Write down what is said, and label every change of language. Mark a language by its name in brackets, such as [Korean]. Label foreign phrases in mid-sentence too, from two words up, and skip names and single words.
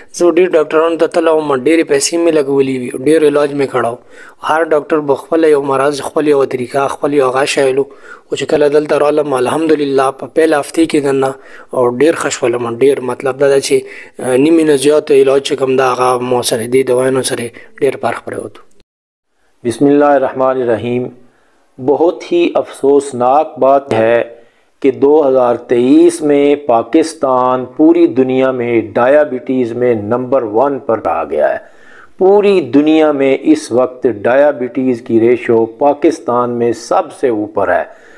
[Pashto] زه ډېر ډاکټرانو ته تللی وم، ډېرې پیسې مې لګولې وي، ډېر علاج مې کړی و. هر ډاکټر به خپله یو مرض، خپل یوه طریقه، خپل یو هغه شایلو. خو چې کله دلته رالم الحمدلله په پیل هفتې کې دننه او ډېر ښه شولم. ډېر مطلب دا ده چې نیمې نه زیات علاج چې کوم دا هغه ما سره دې دوایانو سره ډېر فرق پرېوت. [Arabic] بسم اللہ الرحمن الرحیم. [Urdu] بہت ہی افسوسناک بات ہے کہ 2023 میں پاکستان پوری دنیا میں ڈائیابٹیز میں نمبر 1 پر آ گیا ہے. پوری دنیا میں اس وقت ڈائیابٹیز کی ریشو پاکستان میں سب سے اوپر ہے.